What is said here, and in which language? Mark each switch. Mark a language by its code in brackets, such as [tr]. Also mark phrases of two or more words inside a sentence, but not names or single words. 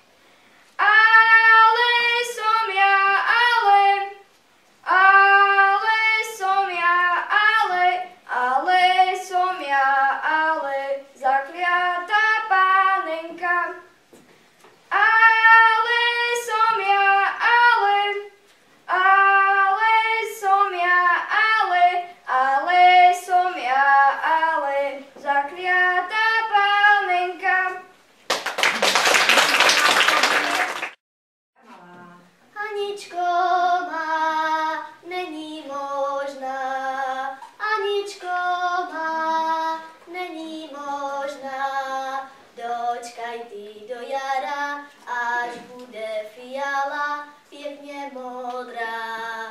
[sk] Ale som ja, ale som ja, ale som ja, ale zakliatá pánenka. Ale som ja, ale som ja, ale som ja, ale zakliatá pánenka. [cs] Aničko má, není možná, Aničko má, není možná. Dočkaj ty do jara, až bude fiala pěkně modrá.